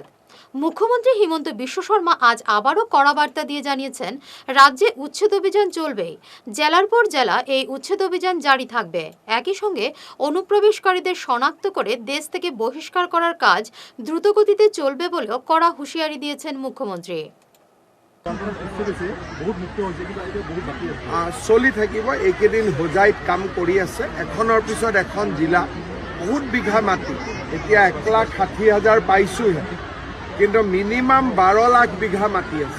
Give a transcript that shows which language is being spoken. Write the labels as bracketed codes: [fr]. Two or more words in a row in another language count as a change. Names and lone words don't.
[bn] মুখ্যমন্ত্রী হিমন্ত বিশ্ব শর্মা আজ আবারও কড়া বার্তা দিয়ে জানিয়েছেন, রাজ্যে উচ্ছেদ অভিযান চলবেই। জেলার পর জেলা এই উচ্ছেদ অভিযান জারি থাকবে। একই সঙ্গে অনুপ্রবেশকারীদের শনাক্ত করে দেশ থেকে বহিষ্কার করার কাজ দ্রুতগতিতে চলবে বলেও কড়া হুঁশিয়ারি দিয়েছেন মুখ্যমন্ত্রী। [as] চলি থাকিব। এইকেইদিন হোজাইত কাম কৰি আছে, এখনৰ পিছত এখন জিলা, বহুত বিঘা মাটি। এতিয়া 1,60,000 পাইছোহে, কিন্তু মিনিমাম 12 লাখ বিঘা মাটি আছে।